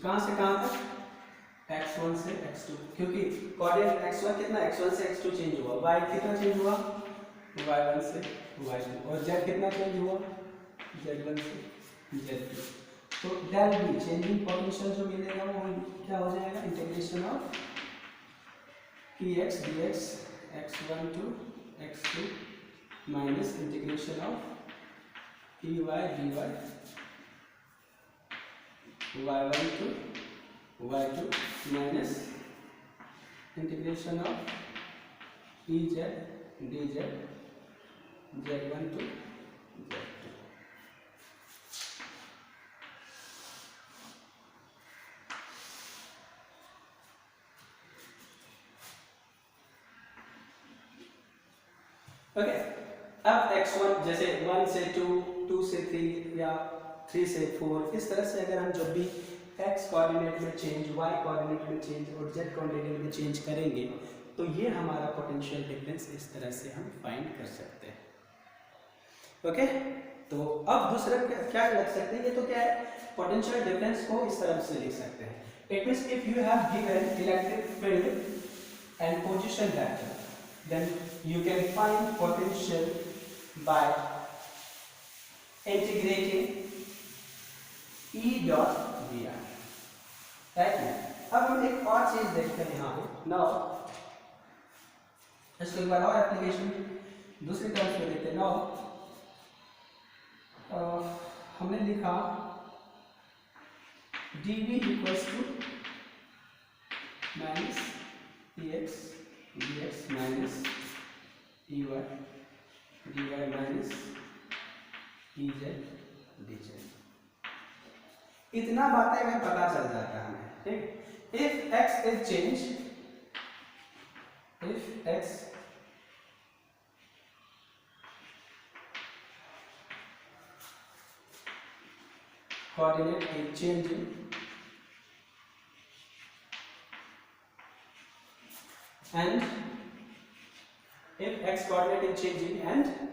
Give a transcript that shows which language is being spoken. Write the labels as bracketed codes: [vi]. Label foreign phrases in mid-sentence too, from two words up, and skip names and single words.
[hi] कहां से कहां तक, x1 से x2, क्योंकि कोऑर्डिनेट x1 कितना, x1 से x2 चेंज हुआ, y कितना चेंज हुआ, y1 से y2, और z कितना चेंज हुआ, z1 से z2। तो [en] del B changing potential [hi] जो मिलेगा वो क्या हो जाएगा, [en] integration of px dx x1 to x2 minus integration of py dy y1 to y2 minus integration of ez dz z1 to z2. [hi] ओके, अब x1 जैसे 1 से 2, 2 से 3 या 3 से 4, इस तरह से अगर हम जब भी x कोऑर्डिनेट में चेंज, y कोऑर्डिनेट में चेंज और z कोऑर्डिनेट में चेंज करेंगे तो ये हमारा [en] potential difference [hi] इस तरह से हम फाइंड कर सकते हैं। ओके, तो अब दूसरा क्या लिख सकते हैं, ये तो क्या है, [en] potential difference [hi] को इस तरह से लिख सकते हैं। [en] it means if you have given electric field and position vector, then you can find potential by integrating E dot dr, राइट। [hi] अब हम एक और चीज देखते हैं यहाँ पे, नाउ इसको एक बार और एप्लीकेशन दूसरी तरफ से देखते हैं। नाउ हमने लिखा [en] dv equals to minus px dx minus ey dy minus ez dz. [hi] इतना बातें अगर पता चल जाता है हमें, ठीक। [en] if x is change, if x coordinate is changing and if x coordinate is changing and